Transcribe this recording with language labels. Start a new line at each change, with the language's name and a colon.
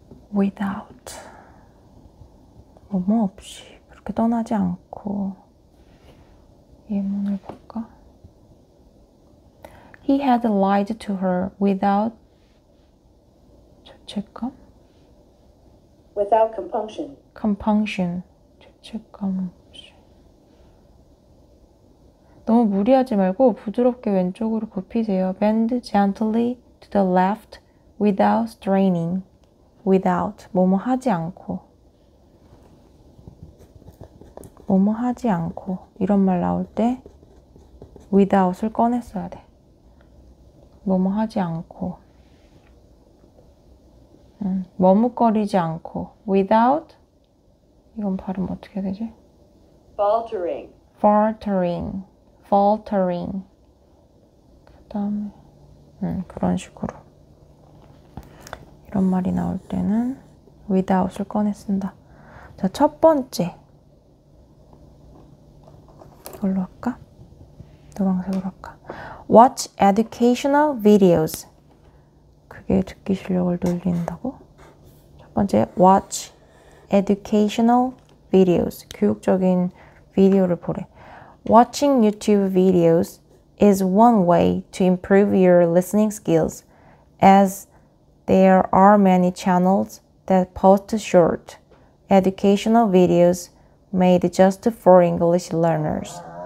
Korean: without 뭐뭐 없이 그렇게 떠나지 않고 예문을 볼까?
English: He had lied to her without 죄책감? Without compunction.
Korean: compunction 죄책감 없이 너무 무리하지 말고 부드럽게 왼쪽으로 굽히세요.
English: Bend gently to the left without straining.
Korean: without 뭐뭐 하지 않고 뭐뭐 하지 않고 이런 말 나올 때 without을 꺼냈어야 돼. 뭐뭐 하지 않고 머뭇거리지 않고 without 이건 발음 어떻게 되지? faltering 그 다음에 그런 식으로 이런 말이 나올 때는 without을 꺼내 쓴다. 자, 첫 번째 이걸로 할까? 노란색으로 할까?
English: Watch educational videos.
Korean: 그게 듣기 실력을 늘린다고? 첫 번째,
English: watch educational videos.
Korean: 교육적인 비디오를 보래.
English: Watching YouTube videos is one way to improve your listening skills, as there are many channels that post short educational videos made just for English learners.